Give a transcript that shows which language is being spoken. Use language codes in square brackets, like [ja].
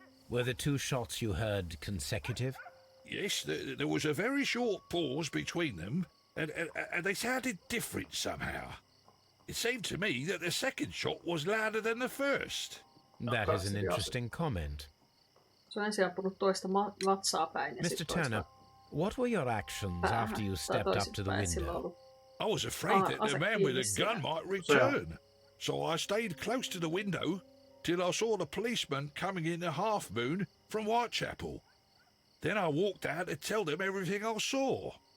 [en] Were the 2 shots you heard consecutive? Yes, there was a very short pause between them, and they sounded different somehow. It seemed to me that the second shot was louder than the first. That is an interesting comment. [fi] Se on ensin ampunut toista vatsaa päin ja [en] Mr. [fi] sitten toista [en] Turner, what were your actions after you stepped up to the window? I was afraid that the man with the gun might return, so I stayed close to the window till I saw the policeman coming in the half moon from Whitechapel. Then I walked out to tell them everything I saw.